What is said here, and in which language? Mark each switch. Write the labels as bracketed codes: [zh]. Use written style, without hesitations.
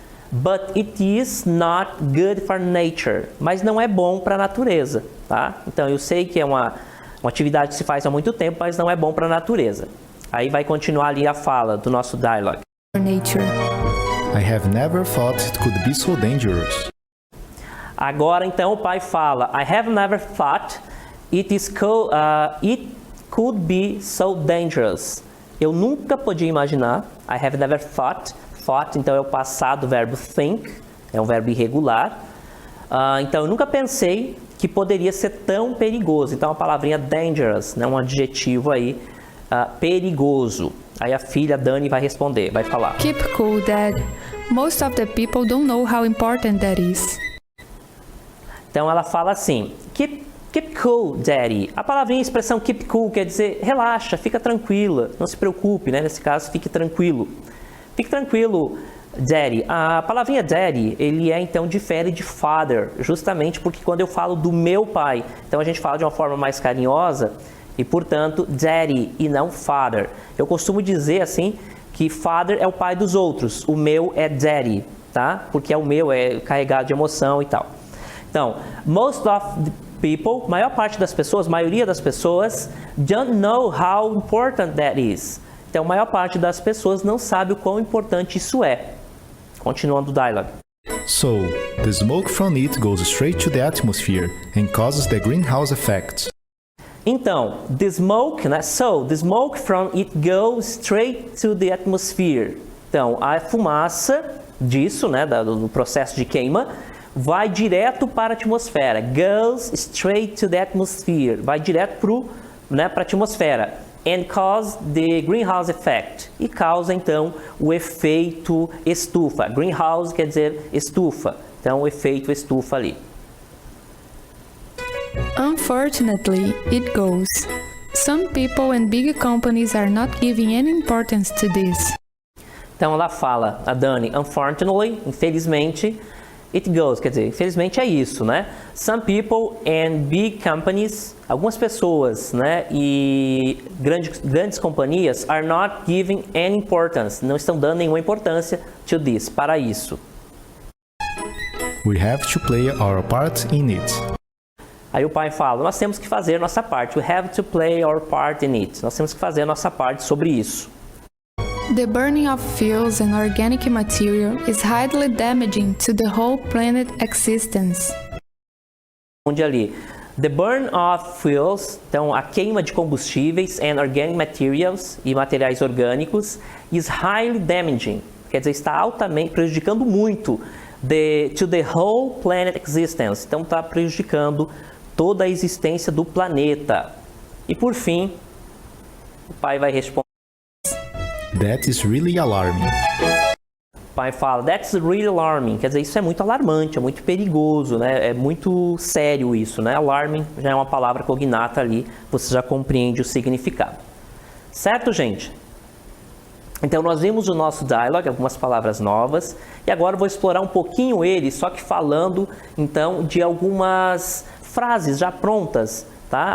[en] But it is not good for nature. [pt] Mas não é bom para a natureza, tá? Então, eu sei que é uma atividade que se faz há muito tempo, mas não é bom para a natureza. Aí vai continuar ali a fala do nosso dialogue. [en] Nature. I have never thought it could be so dangerous. [pt] Agora, então, o pai fala, [en] I have never thought it could be so dangerous. [pt] Eu nunca podia imaginar, [en] I have never thought, [pt] então é o passado do verbo think, é um verbo irregular. Então, eu nunca pensei que poderia ser tão perigoso. Então, a palavrinha dangerous, né, um adjetivo aí, perigoso. Aí a filha Dani vai responder, vai falar. [en] Keep cool, Dad. Most of the people don't know how important that is. [pt] Então, ela fala assim, [en] keep cool, Daddy. [pt] A palavrinha, a expressão keep cool quer dizer relaxa, fica tranquila, não se preocupe, né? Nesse caso, fique tranquilo. Fique tranquilo, Daddy. A palavrinha Daddy, ele então difere de father, justamente porque quando eu falo do meu pai, então a gente fala de uma forma mais carinhosa e, portanto, Daddy e não father. Eu costumo dizer assim que father é o pai dos outros, o meu é Daddy, tá? Porque é o meu, é carregado de emoção e tal. Então, [en] most of the people, [pt] maior parte das pessoas, maioria das pessoas, [en] don't know how important that is. [pt] Então, a maior parte das pessoas não sabe o quão importante isso é. Continuando o dialogue. [en] So, the smoke from it goes straight to the atmosphere and causes the greenhouse effect. [pt] Então, the smoke, né? [en] So, the smoke from it goes straight to the atmosphere. [pt] Então, a fumaça disso, né, do processo de queima, vai direto para a atmosfera. [en] Goes straight to the atmosphere. [pt] Vai direto para a atmosfera. [en] And cause the greenhouse effect. [pt] E causa, então, o efeito estufa. Greenhouse quer dizer estufa. Então, o efeito estufa ali. [en] Unfortunately, it goes. Some people and big companies are not giving any importance to this. [pt] Então ela fala, a Dani, unfortunately, infelizmente, it goes, quer dizer, infelizmente é isso, né? [en] Some people and big companies, [pt] algumas pessoas, né, e grandes companhias [en] are not giving any importance, [pt] não estão dando nenhuma importância [en] to this, [pt] para isso. [en] We have to play our part in it. [pt] Aí o pai fala, nós temos que fazer nossa parte. [en] We have to play our part in it. [pt] Nós temos que fazer a nossa parte sobre isso. [en] The burning of fuels and organic material is highly damaging to the whole planet existence. [pt] Onde ali, [en] the burn of fuels, [pt] então a queima de combustíveis [en] and organic materials [pt] e materiais orgânicos [en] is highly damaging. [pt] Quer dizer, está altamente prejudicando muito [en] to the whole planet existence. [pt] Então está prejudicando toda a existência do planeta. E por fim, o pai vai responder. [en] That is really alarming. [pt] O pai fala, [en] that's really alarming. [pt] Quer dizer, isso é muito alarmante, é muito perigoso, né? É muito sério isso, né? Alarming já é uma palavra cognata ali, você já compreende o significado. Certo, gente? Então, nós vimos o nosso dialogue, algumas palavras novas, e agora eu vou explorar um pouquinho ele, só que falando, então, de algumas frases já prontas, tá?